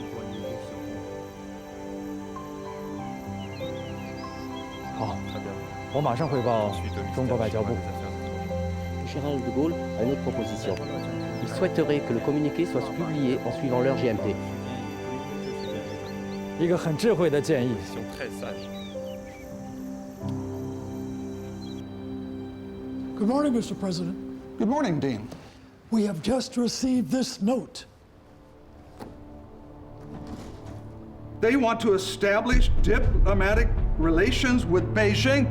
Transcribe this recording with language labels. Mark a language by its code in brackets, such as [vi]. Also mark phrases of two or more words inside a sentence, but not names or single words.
[fr] Général de Gaulle a une autre proposition. Il souhaiterait que le communiqué soit publié en suivant l'heure GMT. [zh] 一个很智慧的建议。 [en] Good morning, Mr. President. Good morning, Dean. We have just received this note. They want to establish diplomatic relations with Beijing?